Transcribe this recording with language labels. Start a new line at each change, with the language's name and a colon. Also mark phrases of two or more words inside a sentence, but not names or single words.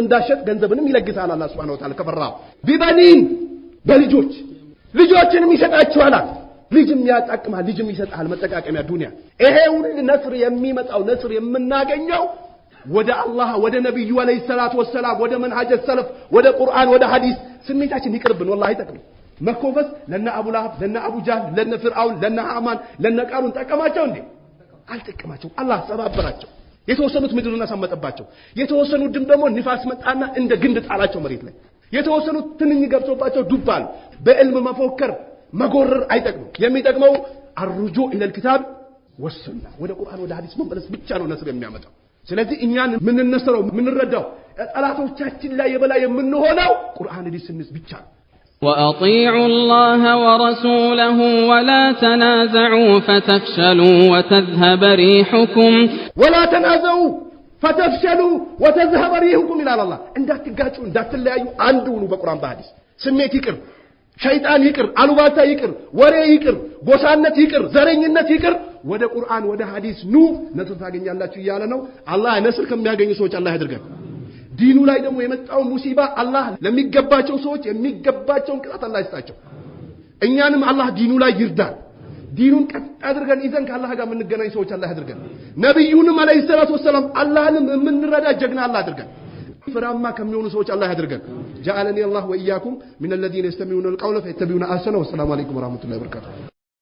Amharic: እንዳሸጥ ገንዘብንም ይለግሳል አላህ
Arabic: سبحانه وتعالى
Amharic: ከፈራው። ቢበኒን በልጆች ልጆችንም ይሰጣችኋል። ልጅም ያጣቅማል፣ ልጅም ይሰጣል መጠቃቀሚያ ዱንያ። ይሄ ሁሉ ነስር የሚመጣው ነስር የምናገኘው ወደ አላህ ወደ ነብዩ
Arabic: عليه الصلاة والسلام
Amharic: ወደ
Arabic: منهج السلف
Amharic: ወደ ቁርአን ወደ ሐዲስ ስሜታችን ይቅርብን። ወላሂ አይጠቅም። መኮፈስ ለነ አቡ ለሃብ ለነ አቡ ጃህል ለነ ፍርዓውን ለነ ሃማን ለነ ቃሩን ጠቀማቸው እንዴ? አልጠቀማቸው። አላህ ሰባበራቸው። የተወሰኑት ምድርን አሳመጠባቸው። የተወሰኑት ደግሞ ንፋስ መጣና እንደ ግንድ ጣላቸው መሬት ላይ። የተወሰኑት ትንኝ ገብቶባቸው ዱባል። በዕልም መፎከር መጎረር አይጠቅምም። የሚጠቅመው
Arabic: الرجوع الى الكتاب والسنه
Amharic: ወደ ቁርአን ወደ ሐዲስ መመለስ ብቻ ነው ነስር የሚያመጣው። ስለዚህ እኛን ምንነስረው ምንረዳው ጠላቶቻችን ላይ የበላይ የምንሆነው ቁርአን ሐዲስ ስንስ ብቻ ነው።
Arabic: وأطيعوا الله ورسوله ولا تنازعوا فتفشلوا وتذهب ريحكم ولا تنازعوا فتفشلوا وتذهب ريحكم إلى الله
Amharic: እንዳትጋጩ እንዳትለያዩ አንድ ሁኑ በቁርአን በሐዲስ። ስሜት ይቅር፣ ሸይጣን ይቅር፣ አሉባልታ ይቅር፣ ወሬ ይቅር፣ ጎሳነት ይቅር፣ ዘረኝነት ይቅር፣ ወደ ቁርአን ወደ ሐዲስ ኑ ነስር ታገኛላችሁ እያለ ነው። አላህ ነስር ከሚያገኙ ሰዎች አላህ ያድርገን። ዲኑ ላይ ደግሞ የመጣው ሙሲባ አላህ ለሚገባቸው ሰዎች የሚገባቸውን ቅጣት አላህ ይስጣቸው። እኛንም አላህ ዲኑ ላይ ይርዳን። ዲኑን ቀጥ አድርገን ይዘን ከአላህ ጋር የምንገናኝ ሰዎች አላህ ያድርገን። ነብዩንም
Arabic: عليه الصلاة والسلام
Amharic: አላህንም የምንረዳ ጀግና አላህ ያድርገን። ፍራማ ከሚሆኑ ሰዎች አላህ ያድርገን።
Arabic: جعلني الله وإياكم من الذين يستمعون القول فيتبعون أحسنه والسلام عليكم ورحمة الله وبركاته.